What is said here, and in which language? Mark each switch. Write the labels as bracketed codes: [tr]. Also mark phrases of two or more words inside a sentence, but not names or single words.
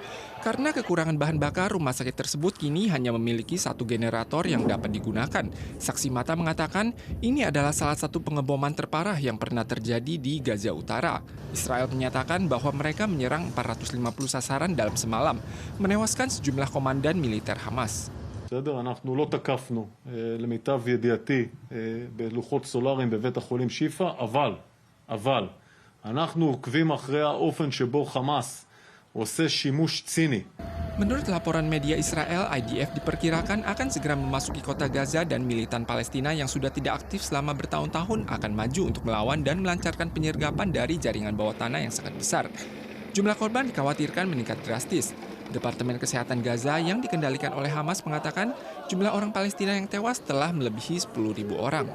[id] Karena kekurangan bahan bakar, rumah sakit tersebut kini hanya memiliki satu generator yang dapat digunakan. Saksi mata mengatakan ini adalah salah satu pengeboman terparah yang pernah terjadi di Gaza Utara. Israel menyatakan bahwa mereka menyerang 450 sasaran dalam semalam, menewaskan sejumlah komandan militer Hamas. [he] בסדר, אנחנו לא תקפנו למיטב ידיעתי בלוחות סולאריים בבית החולים שיפה, אבל אנחנו עוקבים אחרי האופן שבו חמאס עושה שימוש ציני. [id] Menurut laporan media Israel, IDF diperkirakan akan segera memasuki kota Gaza dan militan Palestina yang sudah tidak aktif selama bertahun-tahun akan maju untuk melawan dan melancarkan penyergapan dari jaringan bawah tanah yang sangat besar. Jumlah korban dikhawatirkan meningkat drastis. Departemen Kesehatan Gaza yang dikendalikan oleh Hamas mengatakan jumlah orang Palestina yang tewas telah melebihi 10.000 orang.